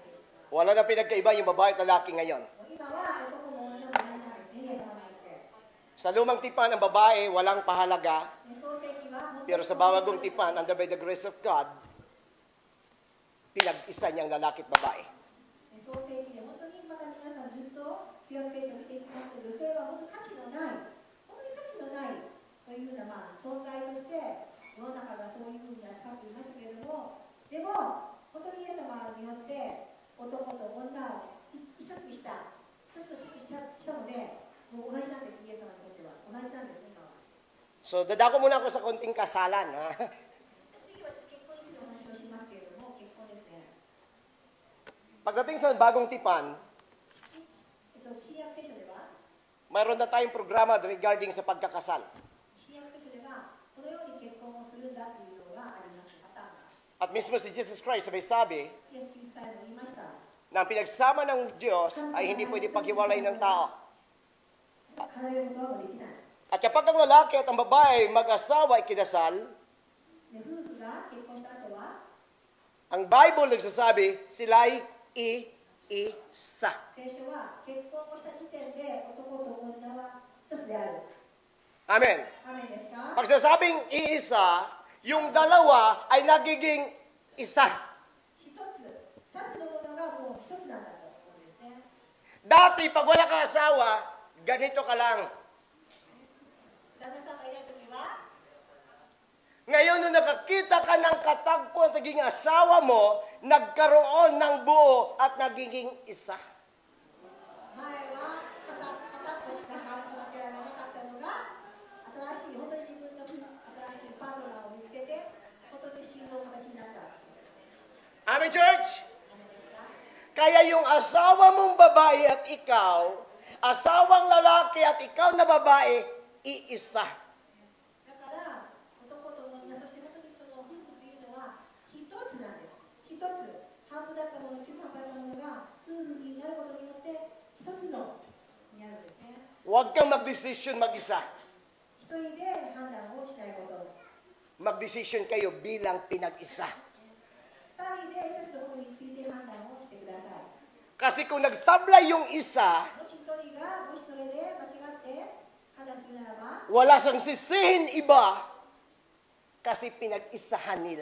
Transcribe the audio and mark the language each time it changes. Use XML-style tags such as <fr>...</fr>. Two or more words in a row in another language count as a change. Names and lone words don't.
<tl>Wala na pinagkaiba yung babae at lalaki ngayon.</tl> <ja>今は男も女も同じなんですね、イエス様にあって。</ja> <tl>Sa lumang tipan ng babae, walang pahalaga.</tl> <ja>創世記は</ja> <tl>Pero sa bawagong tipan,</tl> <en>under by the grace of God,</en> <tl>pinag-isa niyang lalaki at babae.</tl> <ja>創世記で本当にまた皆さんずっと旧約聖書を見ていきますと、女性は本当に価値のない、本当に価値のないというような、存在として世の中がそういうふうに扱っていましたけれども、でも本当にイエス様によって男と女を一つにした、一つとしたので、もう同じなんです、イエス様にとっては同じなんですね、今は。</ja> <tl>So, dadako muna ako sa konting kasalan. Ha?</tl> <ja>次は結婚についてお話をしますけれども、結婚ですね。</ja> <tl>Pagdating sa bagong tipan,</tl> <ja>新約聖書では</ja> <tl>mayroon na tayong programa regarding sa pagkakasal.</tl> <ja>新約聖書ではこのように結婚をするんだというのがあります。パターンが。</ja> <tl>At mismo si Jesus Christ may sabi</tl> <ja>イエス・キリストさえも言いました。</ja> <tl>na ang pinagsama ng Diyos ay hindi pwede paghiwalay ng tao.</tl> <ja>離れることはもうできない。</ja> <tl>At kapag ang lalaki at ang babae mag-asawa ay kinasal,</tl> <ja>で夫婦が結婚した後は</ja> <tl>ang Bible nagsasabi, sila'y iisa.</tl> <ja>聖書は結婚をした時点で男と女は一つである。</ja> <tl>Amen.</tl> <ja>アメンですか？</ja> <tl>Pag sinasabing iisa, yung dalawa ay nagiging isa.</tl> <ja>一つ、二つのものがもう一つなんだと思うんですね。</ja> <tl>Dati, pag wala kang asawa, ganito ka lang.</tl> <ja>旦那さんがいないときは</ja> <tl>Ngayon, nung nakakita ka ng katagpo at naging asawa mo, nagkaroon ng buo at nagiging isa.</tl> <ja>前は片っぽしか働けられなかったのが新しい本当に自分の新しいパートナーを見つけて本当に信仰の形になった。</ja> <en>Amen, church?</en> <ja>アメンですか？</ja> <tl>Kaya yung asawa mong babae at ikaw, asawang lalaki at ikaw na babae, iisa.</tl> <ja>だから男と女、そして本当にその夫婦というのは一つなんです。一つ半分だったもの、中途半端なものが夫婦になることによって一つのになるんですね。</ja> <tl>Huwag kang mag-decision mag-isa.</tl> <ja>一人で判断をしないこと。</ja> <tl>Mag-decision kayo bilang pinag-isa.</tl> <ja>二人で一つのことについて判断をしてください。</ja> <tl>Kasi kung nagsablay yung isa,</tl> <ja>もし一人がもしそれで間違って判断するならば、</ja> <tl>wala siyang sisihin iba kasi pinag-isahan nila.</tl>